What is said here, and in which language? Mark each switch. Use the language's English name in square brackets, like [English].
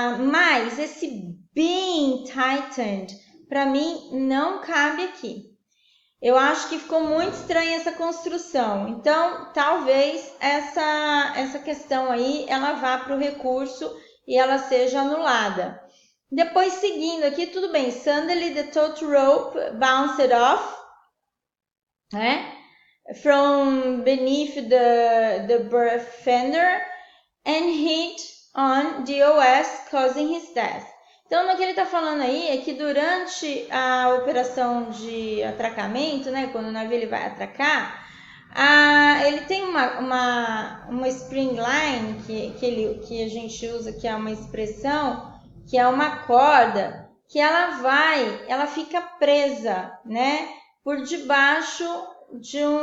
[Portuguese] Mas esse being tightened, para mim, não cabe aqui. Eu acho que ficou muito estranha essa construção. Então, talvez essa questão aí, ela vá para o recurso e ela seja anulada. Depois, seguindo aqui, tudo bem. [English] Suddenly, the taut rope bounced off, né? From beneath the berth fender and hit on the OS, causing his death. [Portuguese] Então, no que ele está falando aí é que durante a operação de atracamento, né, quando o navio ele vai atracar, ele tem uma spring line que a gente usa, que é uma expressão, que é uma corda, que ela fica presa, né, por debaixo de